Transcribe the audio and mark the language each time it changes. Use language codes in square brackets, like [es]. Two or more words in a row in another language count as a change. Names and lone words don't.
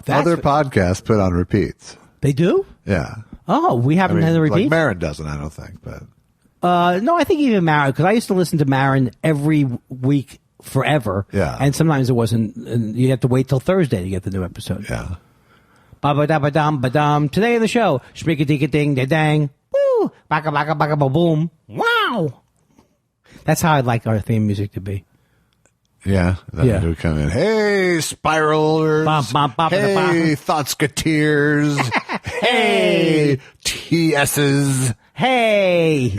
[en] other podcasts put on repeats. They do? Yeah. Oh, we haven't had a repeat? Like Marin doesn't, I don't think. But no, I think even Marin, because I used to listen to Marin every week forever. Yeah. And sometimes it wasn't, and you have to wait till Thursday to get the new episode. Yeah. Ba-ba-da-ba-dum, ba-dum. Today in the show, shmika-dika-ding-da-dang. Woo! Baka-baka-baka-ba-boom. Wow! That's how I'd like our theme music to be. Yeah. Then we come in. Hey, spiralers. Hey, thoughtsketeers. Hey, TSs. Hey.